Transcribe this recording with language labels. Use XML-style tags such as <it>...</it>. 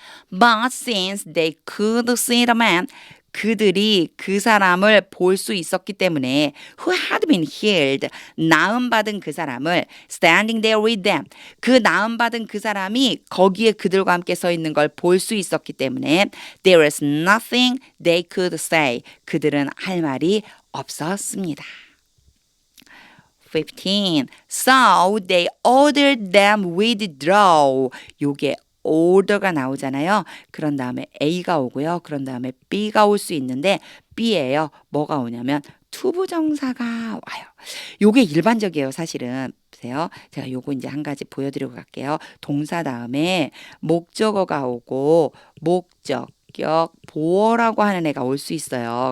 <en>But since they could see the man,</en> <ko>그들이 그 사람을 볼 수 있었기 때문에</ko> <en>who had been healed,</en> <ko>나음받은 그 사람을</ko> <en>standing there with them,</en> <ko>그 나음받은 그 사람이 거기에 그들과 함께 서 있는 걸 볼 수 있었기 때문에</ko> <en>there is nothing they could say,</en> <ko>그들은 할 말이 없었습니다. 15.</ko> <en>So they ordered them withdraw.</en> <ko>요게 order가 나오잖아요. 그런 다음에 A가 오고요. 그런 다음에 B가 올 수 있는데 B예요. 뭐가 오냐면 투부정사가 와요. 요게 일반적이에요, 사실은. 보세요. 제가 요거 이제 한 가지 보여드리고 갈게요. 동사 다음에 목적어가 오고 목적격 보어라고 하는 애가 올 수 있어요.</ko>